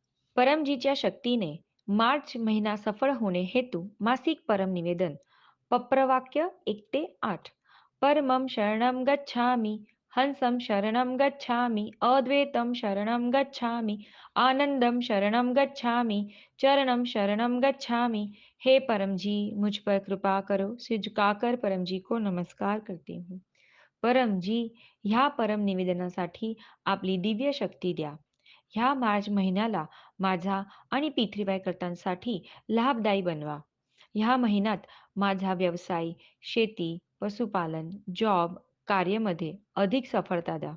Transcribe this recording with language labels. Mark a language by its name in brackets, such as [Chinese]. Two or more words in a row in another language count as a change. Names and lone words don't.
[Marathi] परमजीच्या शक्तीने मार्च महिना सफळ होणे हेतू मासिक परम निवेदन. पप्रवाक्य 1 ते 8. [Sanskrit] परमं शरणं गच्छामि, हंसं शरणं गच्छामि, अद्वैतं शरणं गच्छामि, आनंदम शरणं गच्छामि, चरणं शरणं गच्छामि। [Hindi] हे परम जी, मुझ पर कृपा करो। सिर झुकाकर परम जी को नमस्कार करती हूँ। परम जी, [Marathi] ह्या परम निवेदनासाठी आपली दिव्य शक्ती द्या. ह्या मार्च महिन्याला माझा आणि पृथ्वीकर्त्यांसाठी लाभदायी बनवा. ह्या महिन्यात माझा व्यवसाय, शेती, पशुपालन, जॉब, कार्यामध्ये अधिक सफळता द्या.